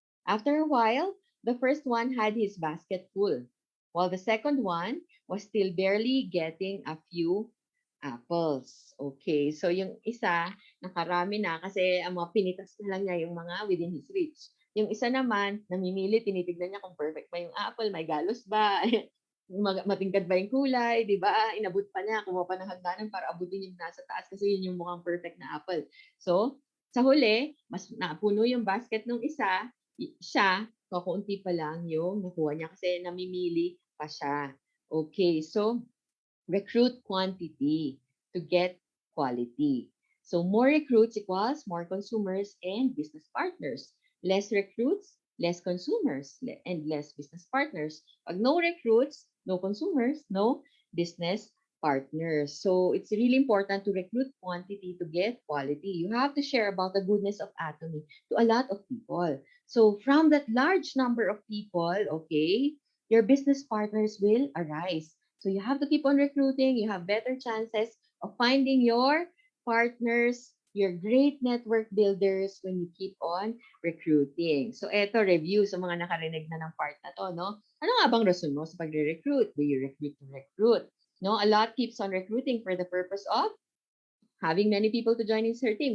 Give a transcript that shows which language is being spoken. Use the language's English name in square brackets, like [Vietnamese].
[English] After a while, the first one had his basket full, while the second one was still barely getting a few apples. [Filipino] Okay, so yung isa, nakarami na kasi ang mga pinitas na lang niya yung mga [English] within his reach. [Filipino] Yung isa naman, namimili, tinitignan niya kung perfect ba yung apple, may galos ba, matingkad ba yung kulay, di ba? Inabot pa niya, kumuha pa ng hagdanan para abutin yung nasa taas kasi yun yung mukhang perfect na apple. So, sa huli, mas napuno yung basket ng isa, siya, kakunti pa lang yung nakuha niya kasi namimili pa siya. [English] Okay, so recruit quantity to get quality. So more recruits equals more consumers and business partners. Less recruits, less consumers, and less business partners. Pag no recruits, no consumers, no business partners. So it's really important to recruit quantity to get quality. You have to share about the goodness of Atomy to a lot of people. So from that large number of people, okay, your business partners will arise. So you have to keep on recruiting. You have better chances of finding your partners, your great network builders when you keep on recruiting. [Filipino] So eto, review sa mga nakarinig na ng part na to, no? Ano nga bang rason mo sa pagre-recruit? [English] Do you recruit to recruit? No, a lot keeps on recruiting for the purpose of having many people to join in their team.